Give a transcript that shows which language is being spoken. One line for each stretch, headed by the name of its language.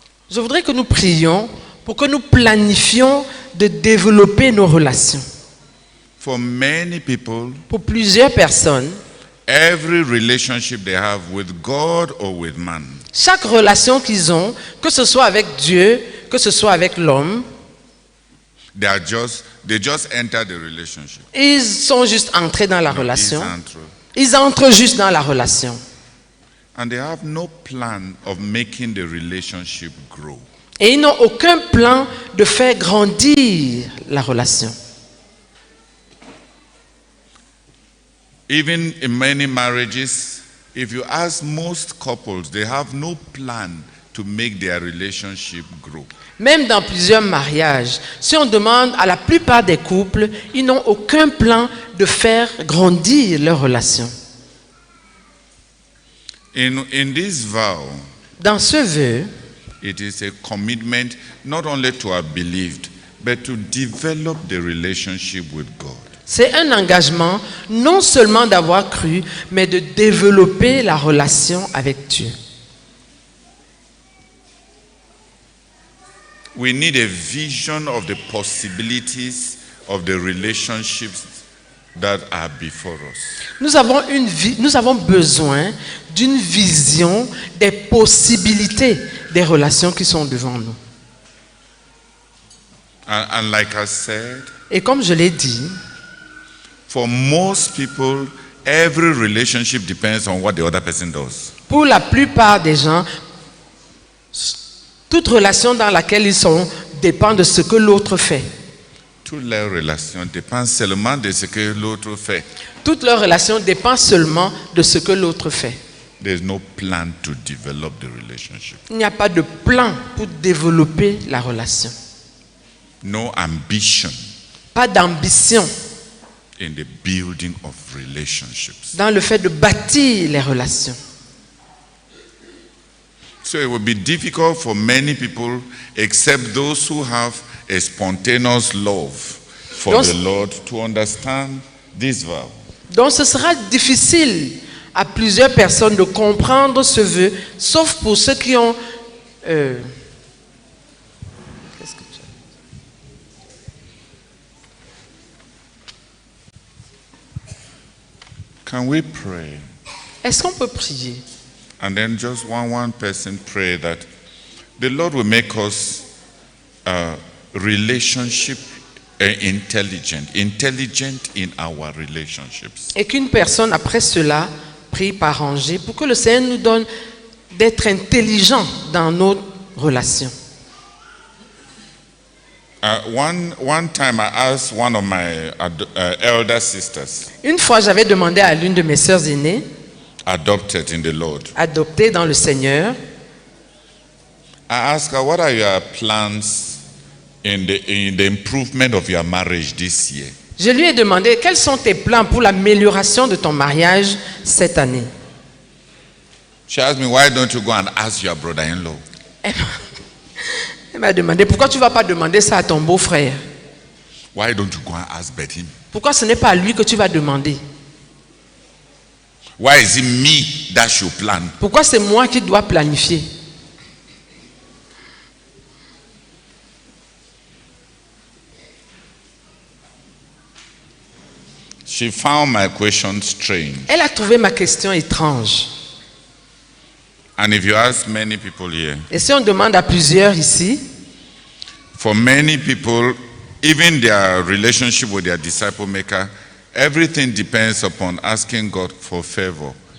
French: Je voudrais que nous prions pour que nous planifions de développer nos relations.
English: For many people,
French: Pour plusieurs personnes,
English: every relationship they have with God or with man
French: chaque relation qu'ils ont, que ce soit avec Dieu, que ce soit avec l'homme,
English: they just enter the relationship.
French: ils sont juste entrés dans la
English: It's
French: relation.
English: untrue.
French: Ils entrent juste dans la relation.
English: And they have no plan of making the relationship grow.
French: Et ils n'ont aucun plan de faire grandir la relation.
English: Even in many marriages, if you ask most couples, they have no plan to make their relationship grow.
French: Même dans plusieurs mariages, si on demande à la plupart des couples, ils n'ont aucun plan de faire grandir leur relation.
English: In this vow,
French: Dans ce vœu,
English: it is a commitment not only to have believed, but to develop the relationship with God.
French: c'est un engagement non seulement d'avoir cru, mais de développer la relation avec Dieu.
English: We need a vision of the possibilities of the relationships that are before us.
French: Nous avons besoin d'une vision des possibilités des relations qui sont devant nous.
English: And like I said,
French: Et comme je l'ai dit,
English: for most people, every relationship depends on what the other person does.
French: pour la plupart des gens, toute relation dans laquelle ils sont dépend de ce que l'autre fait. Toutes les relations dépendent seulement de ce que l'autre fait. Toute leur relation dépend seulement de ce que l'autre fait.
English: There's no plan to develop the relationship.
French: Il n'y a pas de plan pour développer la relation.
English: No ambition
French: Pas d'ambition
English: in the building of relationships.
French: dans le fait de bâtir les relations.
English: So it will be difficult for many people, except those who have a spontaneous love for
French: Donc-
English: the Lord, to understand this vow.
French: Donc ce sera difficile à plusieurs personnes de comprendre ce vœu, sauf pour ceux qui ont... qu'est-ce que tu as dit?
English: Can we pray?
French: Est-ce qu'on peut prier?
English: And then just one person pray that the Lord will make us relationship intelligent in our relationships.
French: Et qu'une personne, après cela, prie par rangée pour que le Seigneur nous donne d'être intelligents dans nos relations.
English: One time I asked one of my elder sisters,
French: Une fois, j'avais demandé à l'une de mes sœurs aînées,
English: adopted in the Lord,
French: adoptée dans le Seigneur,
English: I asked her, what are your plans in the improvement of your marriage this year?
French: je lui ai demandé quels sont tes plans pour l'amélioration de ton mariage cette année.
English: She asked me, why don't you go and ask your brother-in-law?
French: Elle m'a demandé pourquoi tu ne vas pas demander ça à ton beau-frère.
English: Why don't you go and ask Betim?
French: Pourquoi ce n'est pas à lui que tu vas demander?
English: Why is it me that should plan?
French: Pourquoi c'est moi qui dois planifier?
English: She found my question strange.
French: Elle a trouvé ma question étrange.
English: And if you ask many people here,
French: Et si on demande à plusieurs ici,
English: for many people, even their relationship with their disciple maker, everything depends upon asking God for favor.